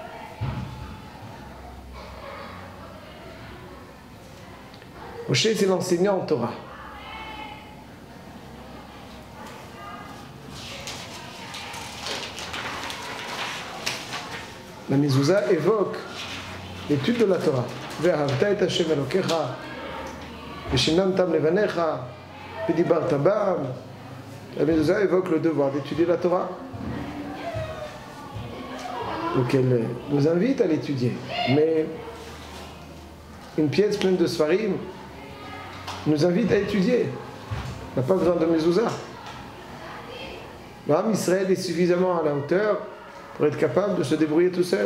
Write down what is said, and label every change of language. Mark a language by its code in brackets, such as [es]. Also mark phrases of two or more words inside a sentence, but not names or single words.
[fr] Moshe, c'est l'enseignant en Torah. La mezouza évoque l'étude de la Torah. [he] ואהבת את השם אלוקיך, ושיננתם לבניך, ודיברת בם. [fr] La mezouza évoque le devoir d'étudier la Torah. Donc elle nous invite à l'étudier. Mais une pièce pleine de Sfarim nous invite à étudier. On n'a pas besoin de mezouza. L' [he] עם ישראל [fr] est suffisamment à la hauteur pour être capable de se débrouiller tout seul.